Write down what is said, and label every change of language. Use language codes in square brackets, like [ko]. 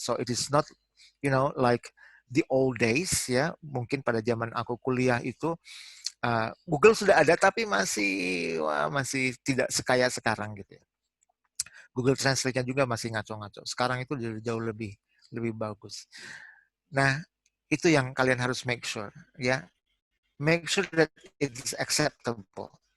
[en] So it is not, like the old days ya. [id] Mungkin pada zaman aku kuliah itu Google sudah ada tapi masih tidak sekaya sekarang gitu ya. Google Translate-nya juga masih ngaco-ngaco. Sekarang itu jauh lebih bagus. Nah, itu yang kalian harus [en] make sure [id] ya. [en] Make sure that it is acceptable.